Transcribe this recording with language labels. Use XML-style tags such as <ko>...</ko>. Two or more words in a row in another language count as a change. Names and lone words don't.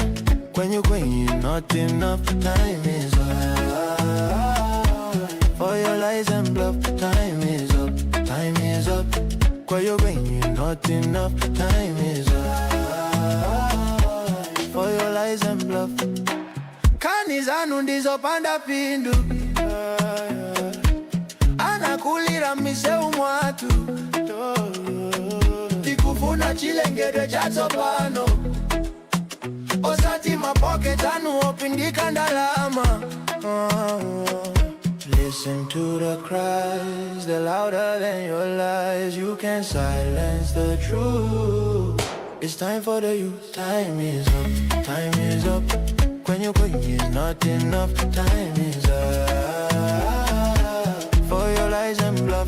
<en>Kwenyu not enough, time is up for your lies and bluff. Time is up, time is up. Kwenyu not enough, time is up for your lies and bluff.</en> <ny>Kani zanu ndizopanda pindu, anakulira miseu mwatu. Tikufuna chilengedwe cha tsopano. Osati mapocket anu opindika ndalama.</ny> <en>Listen to the cries, they're louder than your lies. You can't silence the truth. It's time for the youth, time is up, time is up. When you're going is not enough, time is up for your lies and bluff.</en>